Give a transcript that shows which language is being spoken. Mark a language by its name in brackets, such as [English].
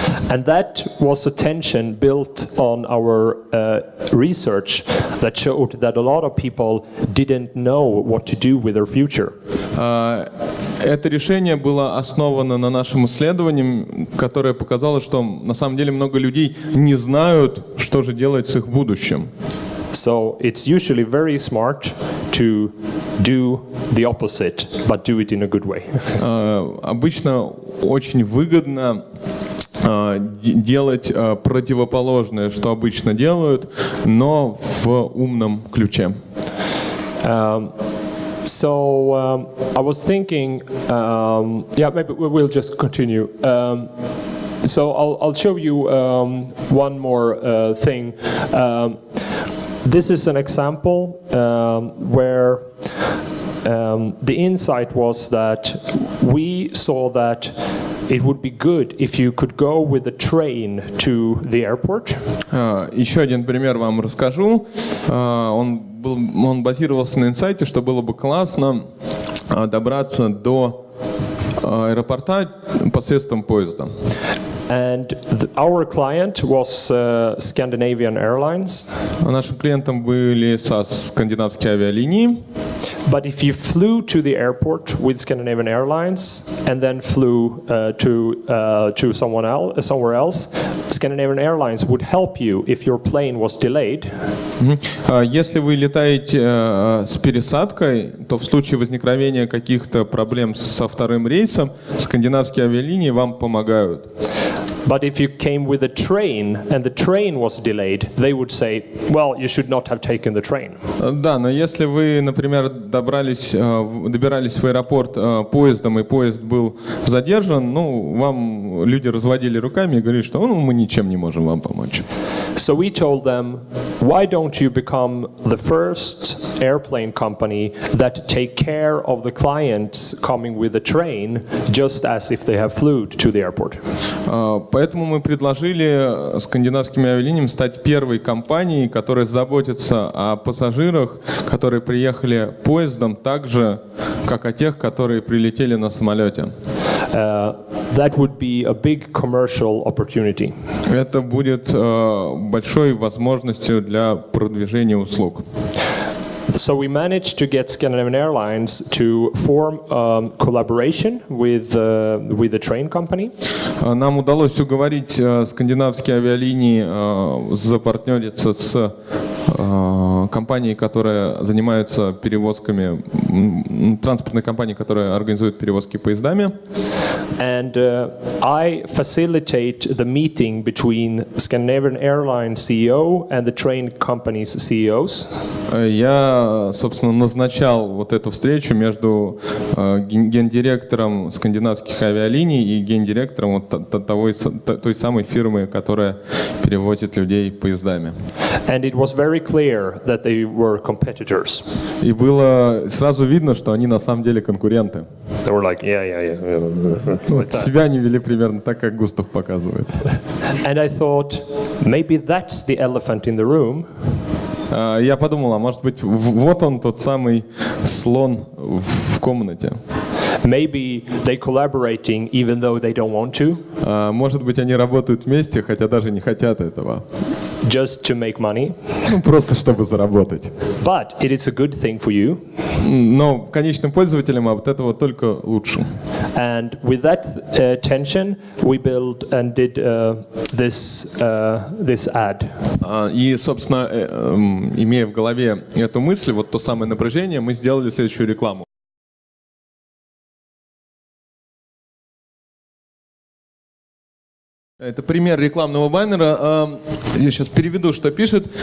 [English] And that was a tension built on our research that showed that a lot of people didn't know what to do with their future. [Russian] Это решение было основано на нашем исследовании, которое показало, что на самом деле много людей не знают, что же делать с их будущим. [English] So it's usually very smart to do the opposite, but do it in a good way. [Russian] Обычно очень выгодно делать противоположное, что обычно делают, но в умном ключе. [English] So I was thinking, maybe we'll just continue. So I'll show you one more thing. This is an example where the insight was that we saw that it would be good if you could go with a train to the airport. [Russian] Еще один пример вам расскажу. Он базировался на инсайте, что было бы классно добраться до аэропорта посредством поезда. [English] And our client was Scandinavian Airlines. [Russian] Нашим клиентом были скандинавские авиалинии. [English] But if you flew to the airport with Scandinavian Airlines and then flew to somewhere else, Scandinavian Airlines would help you if your plane was delayed. [Russian] Если вы летаете с пересадкой, то в случае возникновения каких-то проблем со вторым рейсом, скандинавские авиалинии вам помогают. [English] But if you came with a train and the train was delayed, they would say, well, you should not have taken the train. [Russian] Да, но если вы, например, добирались в аэропорт поездом, и поезд был задержан, ну, вам люди разводили руками и говорили, что мы ничем не можем вам помочь. [English] So we told them, why don't you become the first airplane company that take care of the clients coming with the train, just as if they have flew to the airport. [Russian] Поэтому мы предложили скандинавским авиалиниям стать первой компанией, которая заботится о пассажирах, которые приехали поездом, так же, как о тех, которые прилетели на самолете. [English] That would be a big commercial opportunity. [Russian] Это будет большой возможностью для продвижения услуг. [English] So we managed to get Scandinavian Airlines to form a collaboration with the train company. [Russian] Нам удалось уговорить скандинавские авиалинии запартнериться с компанией, которая занимается перевозками, транспортной компанией, которая организует перевозки поездами. [English] And I facilitate the meeting between Scandinavian Airlines CEO and the train company's CEOs. [Russian] Я, собственно, назначал вот эту встречу между гендиректором скандинавских авиалиний и гендиректором той самой фирмы, которая перевозит людей поездами. [English] And it was very clear that they were competitors. [Russian] И было сразу видно, что они на самом деле конкуренты. [English] They were like, yeah. [Russian] Вот себя они вели примерно так, как Густав показывает. [English] And I thought, maybe that's the elephant in the room. [Russian] Я подумал, а может быть, вот он тот самый слон в комнате. [English] Maybe they collaborating even though they don't want to. [Russian] Может быть, они работают вместе, хотя даже не хотят этого. [English] Just to make money. [Russian] Просто чтобы заработать. [English] But it is a good thing for you. [Russian] Но конечным пользователям от этого только лучше. [English] And with that tension, we built and did this ad. [Russian] И, собственно, имея в голове эту мысль, вот то самое напряжение, мы сделали следующую рекламу. Это пример рекламного баннера. Я сейчас переведу, что пишет.